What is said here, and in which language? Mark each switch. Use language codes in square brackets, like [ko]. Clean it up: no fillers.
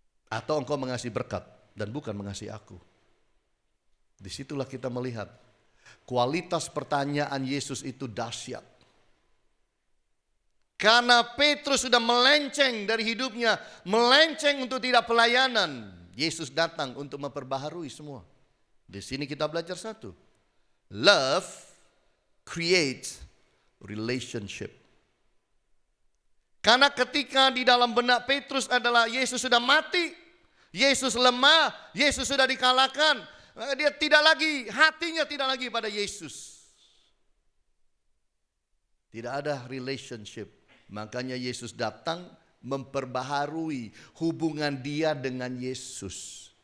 [id] Atau engkau mengasihi berkat dan bukan mengasihi aku? Disitulah kita melihat kualitas pertanyaan Yesus itu dahsyat. Karena Petrus sudah melenceng dari hidupnya, melenceng untuk tidak pelayanan. Yesus datang untuk memperbaharui semua. Di sini kita belajar satu. [en] Love creates relationship. [id] Karena ketika di dalam benak Petrus adalah Yesus sudah mati, Yesus lemah, Yesus sudah dikalahkan, dia tidak lagi, hatinya tidak lagi pada Yesus. Tidak ada relationship. Makanya Yesus datang memperbaharui hubungan dia dengan Yesus.